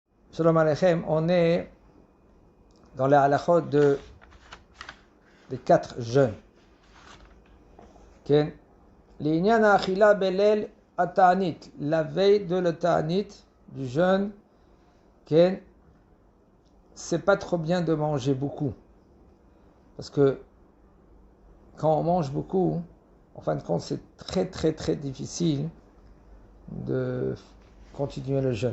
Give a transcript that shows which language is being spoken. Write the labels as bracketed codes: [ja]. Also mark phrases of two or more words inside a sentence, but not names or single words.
[he] שלום עליכם, [fr] on est dans les halachot des 4 jeûnes. [he] לענין אכילה בליל התענית, [fr] la veille de le ta'anit, du jeûne, c'est pas trop bien de manger beaucoup. Parce que quand on mange beaucoup, en fin de compte, c'est très difficile de continuer le jeûne.